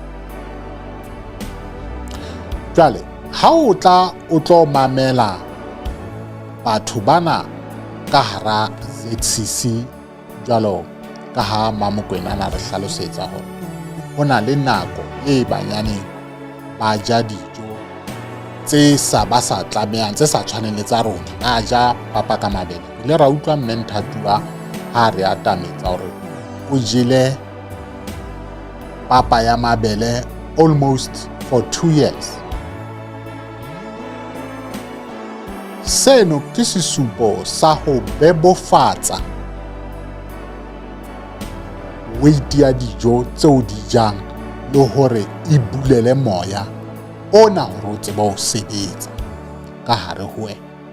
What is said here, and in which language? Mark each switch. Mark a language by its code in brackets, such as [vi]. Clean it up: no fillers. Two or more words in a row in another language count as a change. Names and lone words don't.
[st] Jwale ha o tla o tlo mamela batho bana ka hara ZCC, jwalo ka ha Mamokwena na re hlalosetsa hore ho na le nako e banyane ba ja dijo tse sa tlamehang, tse sa tshwaneng le tsa rona. A ja papa ka mabele. Le ra utlwa mme Nthatuwa ha re atametsa hore o jele papa ya mabele [en] almost for 2 years. [st] Seno ke sesupo sa ho bebofatsa weight ya dijo tseo di jang le hore e bulele moya ona hore o tseba ho sebetsa ka hare ho wena.